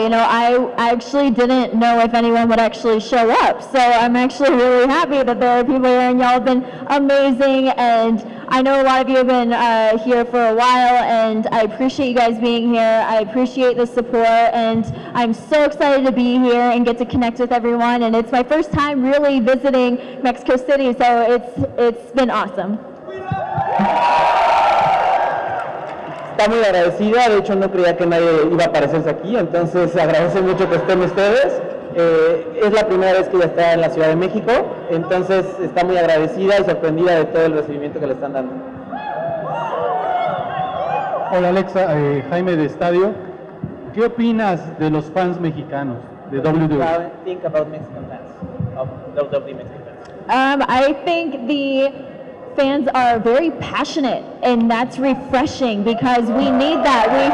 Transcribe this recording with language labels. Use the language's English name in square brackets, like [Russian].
[English] You know, I actually didn't know if anyone would actually show up, so I'm actually really happy that there are people here, and y'all have been amazing, and I know a lot of you have been here for a while, and I appreciate you guys being here. I appreciate the support, and I'm so excited to be here and get to connect with everyone, and it's my first time really visiting Mexico City, so it's been awesome. [Spanish] Está muy agradecida, de hecho no creía que nadie iba a aparecerse aquí, entonces agradece mucho que estén ustedes. Es la primera vez que ella está en la Ciudad de México, entonces está muy agradecida y sorprendida de todo el recibimiento que le están dando. Hola Alexa, Jaime de Estadio. ¿Qué opinas de los fans mexicanos de WWE? [English] Think about Mexican fans, of WWE Mexican fans. I think the fans are very passionate, and that's refreshing because we need that.